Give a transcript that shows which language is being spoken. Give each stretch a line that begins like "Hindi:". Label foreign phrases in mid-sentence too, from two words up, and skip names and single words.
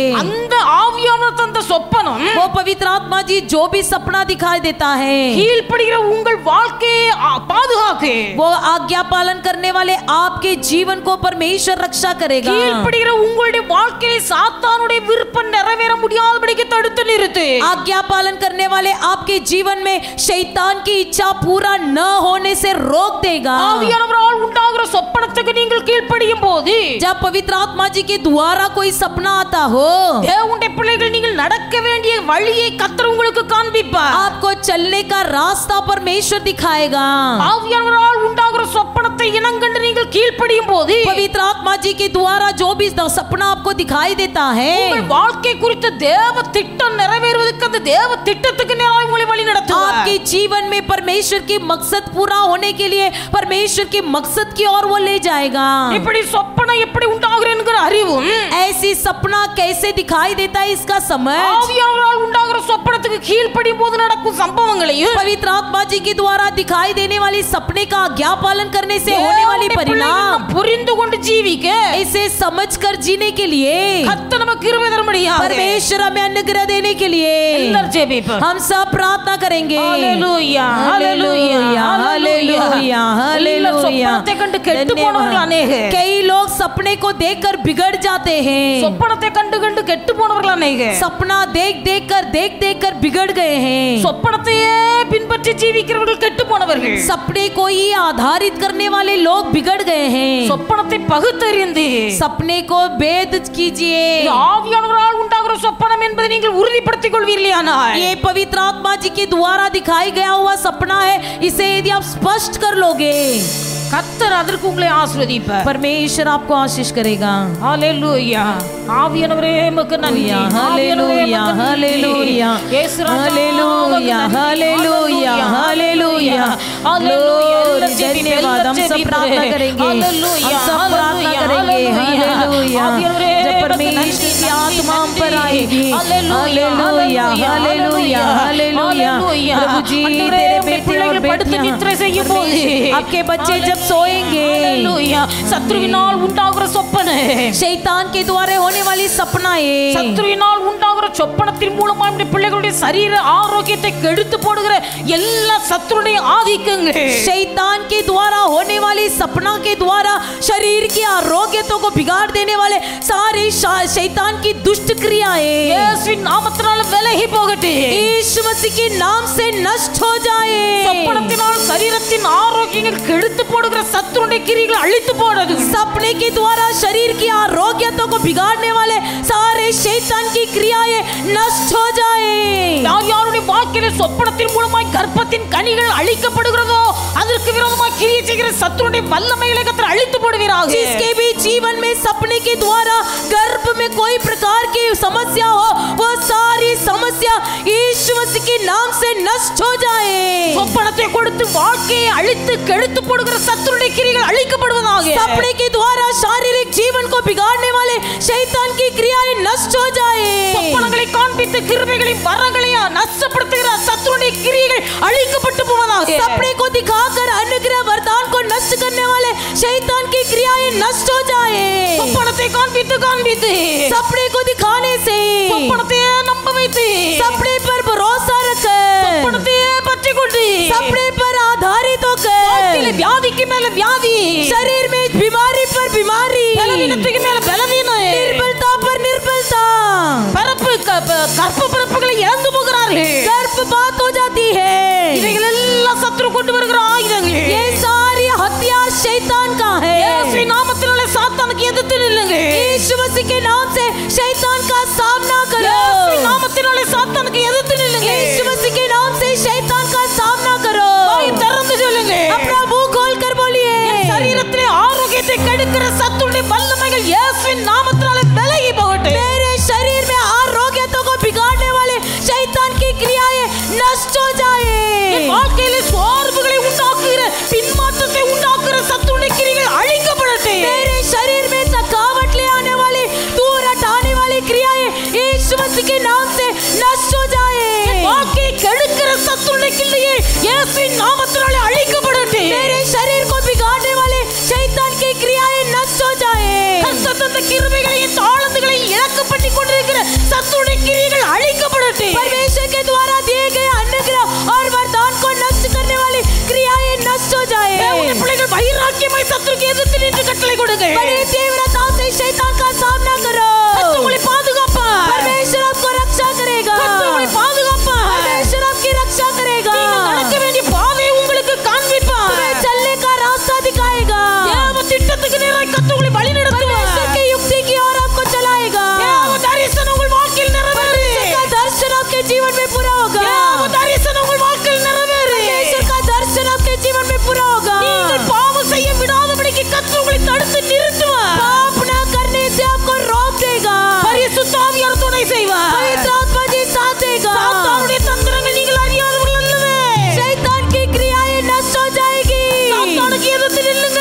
Tamil: அந்த ஆவியானவர் தந்த சொப்பனம்
Hindi: वो पवित्र आत्मा जी जो भी सपना दिखाई देता है
Tamil: கீழ்ப்படுகிற உங்கள் வாழ்க்கையை பாதுகாக்கு.
Hindi: वो आज्ञा पालन करने वाले आपके जीवन को परमेश्वर रक्षा करेगा।
Tamil: கீழ்ப்படுகிற உங்களுடைய வாழ்க்கையில் சாத்தானுடைய விருப்பம் நிறைவேற முடியாதபடிக்கு தடுத்து நிறுத்து.
Hindi: आज्ञा पालन करने वाले आपके जीवन में शैतान की इच्छा पूरा न होने से रोक देगा।
Tamil: ஆவியானவரால் உண்டாகிற சொப்பனத்துக்கு நீங்கள் கீழ்ப்படியும் போது,
Hindi: जब पवित्र आत्मा जी के द्वारा कोई सपना आता हो,
Tamil: தேவனுடைய பிள்ளைகள் நீங்கள் நடக்க வேண்டிய வழியை கர்த்தர் உங்களுக்கு காண்பிப்பார்.
Hindi: आपको चलने का रास्ता परमेश्वर दिखाएगा।
Tamil: ஆவியானவரால் உண்டாகிற சொப்பனத்தை இனங்கண்டு நீங்கள் கீழ்ப்படியும் போது,
Hindi: पवित्र आत्मा जी के द्वारा जो भी सपना आपको दिखाई देता है,
Tamil: உங்கள் வாழ்க்கை குறித்த தேவ திட்டம் நிறைவேறுவதற்கு அந்த தேவ திட்டத்துக்கு நேராக உங்களை வழி நடத்துவார்.
Hindi: आपके जीवन में परमेश्वर की मकसद पूरा होने के लिए परमेश्वर के मकसद की ओर वो ले जाएगा।
Tamil: இப்படி சொப்பனம் எப்படி உண்டாகிறது என்கிற அறிவும்,
Hindi: ऐसी सपना कैसे दिखाई देता है इसका समझ,
Tamil: ஆவியானவரால் உண்டாகிற சொப்பனத்துக்கு கீழ்ப்படியும் போது நடக்கும் சம்பவங்களையும்,
Hindi: पवित्र आत्मा जी के द्वारा दिखाई देने वाली सपने का आज्ञा पालन करने से होने वाली परिणाम
Tamil: புரிந்து கொண்டு ஜீவிக்க
Hindi: इसे समझकर जीने के लिए
Tamil: கர்த்தர் நமக்கு கிருபை தரும்படியாக
Hindi: परमेश्वर हमें अनुग्रह देने के लिए
Tamil: எல்லாரும் ஜெபிப்போம்.
Hindi: हम सब प्रार्थना करेंगे।
Tamil: ஹalleluya, ஹalleluya,
Hindi: हालेलुया, हालेलुया।
Tamil: சொப்பனத்தை கண்டு கெட்டு போனவர்கள் அநேகர்.
Hindi: कई लोग सपने को देखकर बिगड़ जाते हैं।
Tamil: சொப்பனத்தை கண்டு கண்டு கெட்டு போனவர்கள் அநேகர்.
Hindi: सपना देख देख कर बिगड़ गए हैं।
Tamil: சொப்பனத்தையே பின்பற்றி ஜீவிக்கிறவர்கள் கெட்டு போனவர்கள்.
Hindi: सपने को ही आधारित करने वाले लोग बिगड़ गए हैं।
Tamil: சொப்பனத்தை பகுத்தறிந்து
Hindi: सपने को भेद कीजिए।
Tamil: இது ஆவியானவரால் உண்டாகிற சொப்பனம் என்பதை நீங்கள் உறுதிப்படுத்திக் கொள்வீர்களானால்,
Hindi: ये पवित्र आत्मा जी के द्वारा दिखाई गया हुआ सपना है, इसे यदि आप स्पष्ट कर लोगे,
Tamil: கர்த்தர் அதற்கு உங்களை ஆசீர்வதிப்பார்.
Hindi: परमेश्वर आपको आशीष करेगा।
Tamil: ஹalleluya. ஆவியானவரே உமக்கு நன்றி.
Hindi: हालेलुया, हालेलुया, हालेलुया, हालेलुया, हालेलुया, हालेलुया। धन्यवाद। हम सब प्रार्थना करेंगे, हम सब प्रार्थना करेंगे। हालेलुया। जब परमेश्वर की आत्मा हम पर आएगी, हालेलुया, हालेलुया, हालेलुया। प्रभु जी तेरे बेटे और बेटियां
Tamil: செய்யும் போது
Hindi: आपके बच्चे जब सोएंगे, हालेलुया,
Tamil: சத்ருவினால் உண்டாகிற சொப்பனை,
Hindi: शैतान के द्वारा होने वाली सपनाएं,
Tamil: சத்ருவினால் உண்டாகிற சொப்பனத்தின் மூலமா நம்முடைய பிள்ளைகளுடைய சரீர ஆரோக்கியத்தை கெடுத்து போடுகிற எல்லா சத்ருடைய ஆதிக்கங்கள்,
Hindi: शैतान के द्वारा होने वाली सपना के द्वारा शरीर की आरोग्यता को बिगाड़ देने वाले सारी शैतान की दुष्ट क्रियाएं
Tamil: இயேசுவின் நாமத்தினால விலகி போகட்டும்.
Hindi: यीशु मसीह के नाम से नष्ट हो जाए।
Tamil: சொப்பனத்தினால் சரீரத்தின் ஆரோக்கியங்கள் கெடுத்து போடுகிற சத்ருடைய கிரியைகளை அழித்து போடுது.
Hindi: सपने के द्वारा शरीर की आरोग्यता को बिगाड़ने वाले सारे शैतान की क्रियाएं नष्ट हो जाए।
Tamil: யாருடைய வாக்கிலே சொப்பனத்தின் மூலமாய் கர்ப்பத்தின் கனிகள் அழிக்கப்படுகிறதோ அதற்கு விரோதமாக கிரியை செய்கிற சத்ருடைய வல்லமைகளை கர்த்தர் அழித்து போடுவீராக।
Hindi: जिसके भी जीवन में सपने के द्वारा गर्भ में कोई प्रकार की समस्या हो, वो सारी समस्या यीशु मसीह के नाम से नष्ट हो जाए।
Tamil: சொப்பனத்தை கொடுத்து வாழ்க்கையை அழித்து கெடுத்து போடுகிற சத்ருடைய கிரியைகள் அழிக்கப்படுவதாக।
Hindi: सपने के द्वारा शारीरिक जीवन को बिगाड़ने वाले शैतान की क्रियाएं नष्ट हो जाए।
Tamil: சொப்பனங்களை காண்பித்து கிருபைகளையும் வரங்களையும் நஷ்டப்படுத்துகிற சத்ருடைய கிரியைகள் அழிக்கப்பட்டு போவதாக।
Hindi: सपने को दिखाकर अनुग्रह वरदान को नष्ट करने वाले शैतान की क्रियाएं नष्ट हो जाए।
Tamil: சொப்பனத்தை காண்பித்து
Hindi: सपने को दिखाने से
Tamil: சொப்பனத்தையே நம்ப வைத்து
Hindi: सपने पर भरोसा रखकर
Tamil: சொப்பனத்தையே பற்றி கொண்டு
Hindi: सपने पर आधारित होकर
Tamil: வாழ்க்கையில வியாதிக்கு மேல வியாதி,
Hindi: शरीर में बीमारी पर बीमारी,
Tamil: பலவீனத்துக்கு மேல பலவீனம்,
Hindi: निर्बलता पर निर्बलता,
Tamil: கர்ப்ப பிறப்புகளை இழந்து போகிறார்கள்,
Hindi: गर्भपात हो जाती है।
Tamil: இவைகள் எல்லாம் சத்ரு கொண்டு வருகிற ஆயுதங்கள்।
Hindi: ये सारी हथियार शैतान का है।
Tamil: இயேசுவின் நாமத்தினாலே சாத்தானுக்கு எதிர்த்து நில்லுங்க।
Hindi: यीशु मसीह के नाम से शैतान का सामना करो।
Tamil: இயேசுவின் நாமத்தினாலே சாத்தானுக்கு எதிர்த்து நில்லுங்க।
Hindi: यीशु मसीह के नाम से शैतान का सामना करो।
Tamil: வாய் திறந்து சொல்லுங்க।
Hindi: अपना मुंह खोलकर बोलिए।
Tamil: சரீரத்திலே ஆரோக்கியத்தை கெடுக்கிற சத்துடைய வல்லமைகள் இயேசுவின் நாமத்தினாலே விலகி போகட்டும்।
Hindi: मेरे शरीर में आरोग्यता को बिगाड़ने वाले शैतान की क्रियाएं नष्ट हो जाए।
Tamil: வாழ்க்கையிலே சோர்வுகளை உண்டாக்குகிற பின்மாற்றத்தை உண்டாக்குகிற சத்துடைய கிரியைகள் அழிக்கப்படட்டும்।
Hindi: मेरे शरीर में थकावट ले आने वाली, दूर हटाने वाली क्रियाएं यीशु मसीह के नाम से नष्ट हो जाए।
Tamil: வாழ்க்கையை கெடுக்கிற சத்துடைய கிரியைகள் இயேசுவின் நாமத்தினாலே அழிக்கப்படட்டும்।
Hindi: मेरे शरीर को बिगाड़ने वाले शैतान की क्रियाएं नष्ट हो जाए।
Tamil: கர்த்தர் கிருபைகளையும் தாளந்துகளையும் இழக்க பண்ணி கொண்டிருக்கிற சத்துடைய கிரியைகள் அழிக்கப்படட்டும்।
Hindi: परमेश्वर के द्वारा दिए गए अनुग्रह और वरदान को नष्ट करने वाली क्रियाएं नष्ट हो जाए।
Tamil: தேவனுடைய பிள்ளைகள் வைராக்கியமாய் சத்துருக்கு எதிர்த்து நின்று கட்டளை கொடுங்க।
Hindi: बड़ी तीव्रता से शैतान का सामना करो।
Tamil: கர்த்தர் உங்களை பாதுகாப்பார்।
Hindi: परमेश्वर आपको रक्षा करेगा।
Tamil: கர்த்தர் உங்களை பாதுகாப்பார்।
Hindi: परमेश्वर आपकी रक्षा करेगा।
Tamil: நீங்கள் நடக்க வேண்டிய பாதையை உங்களுக்கு காண்பிப்பார்।
Hindi: तुम्हें चलने का रास्ता दिखाएगा।
Tamil: தேவ திட்டத்துக்கு நேராய் கர்த்தர் உங்களை வழி நடத்துவார்।
Hindi: परमेश्वर की युक्ति की ओर आपको चलाएगा।
Tamil: தேவ தரிசனம் உங்கள் வாழ்க்கையில் நிறைவேறும்।
Hindi: परमेश्वर का दर्शन आपके जीवन में पूरा होगा।
Tamil: தேவ தரிசனம் உங்கள் வாழ்க்கையில் நிறைவேறும்।
Hindi: परमेश्वर का दर्शन आपके जीवन में पूरा होगा।
Tamil: நீங்கள் பாவம் செய்ய விடாதபடிக்கு கர்த்தர் உங்களை தடுத்து நிறுத்துவார்।
Hindi: पाप न करने से आपको रोक देगा।
Tamil: பரிசுத்த ஆவியார் துணை செய்வார்।
Hindi: पवित्र आत्मा जी साथ देगा।
Tamil: சாத்தானுடைய தந்திரங்கள் நீங்கள் அறியாதவர்கள் அல்லவே।
Hindi: शैतान की क्रियाएं नष्ट हो जाएगी।
Tamil: சாத்தானுக்கு எதிர்த்து நில்லுங்க।